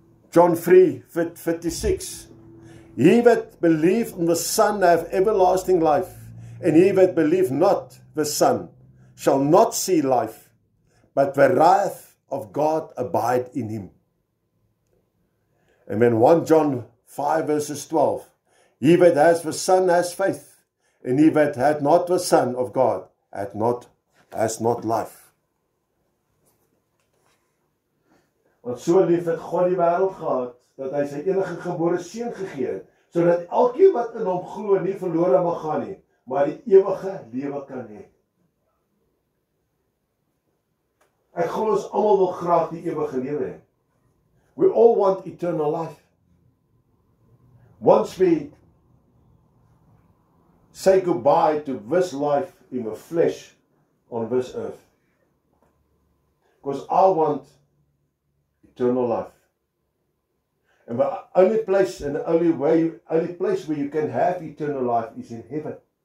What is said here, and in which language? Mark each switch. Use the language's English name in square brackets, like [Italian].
[English] John 3:36. He that believeth on the Son have everlasting life, and he that believe not the Son shall not see life, but the wrath of God abide in him. And then 1 John 5:12. He that has the Son has faith, and he that hath not the Son of God has not life. [Afrikaans] Want so lief het God die wêreld gehad, dat hy sy enige gebore seun gegee het, sodat elkeen wat in hom glo nie verlore mag gaan nie, maar die ewige lewe kan hê. Ek glo ons almal wil graag die ewige lewe hê. [English] We all want eternal life. Once we say goodbye to this life in the flesh on this earth. Because I want eternal life. And the only place and the only place where you can have eternal life is in heaven.